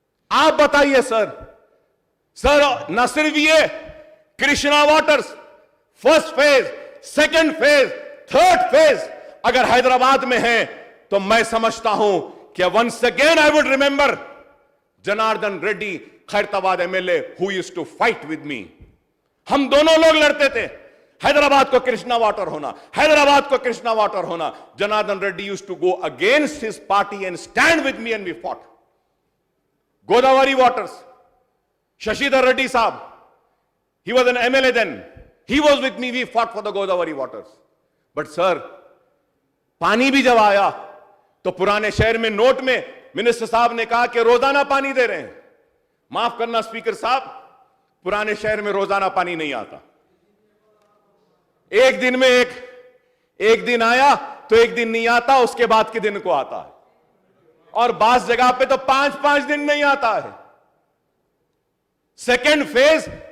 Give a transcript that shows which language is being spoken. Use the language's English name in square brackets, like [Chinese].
[Urdu] آپ بتائیے سر نہ صرف یہ Krishna waters first phase, second phase, third phase اگر حیدرآباد میں ہے تو میں سمجھتا ہوں کہ [English] once again I would remember [Urdu] جناردن ready خیرتآباد M L A [English] who used to fight with me. [Urdu] ہم دونوں لوگ لڑتے تھے, حیدرآباد کو کرشنا واٹر ہونا, حیدرآباد کو کرشنا واٹر ہونا. [English] Janardhan Reddy used to go against his party and stand with me and we fought. Godavari waters, Shashidhar Reddy Saab, he was an MLA then, he was with me, we fought for the Godavari waters. But sir, [Urdu] پانی بھی جب آیا تو پرانے شہر میں note میں minister صاحب نے کہا کہ روزانہ پانی دے رہے ہیں. معاف کرنا سپیکر صاحب, پرانے شہر میں روزانہ پانی نہیں آتا. ایک دن میں ایک دن آیا تو ایک دن نہیں آتا, اس کے بعد کے دن کو آتا ہے, اور بعض جگہ پہ تو 5 دن نہیں آتا ہے. Second phase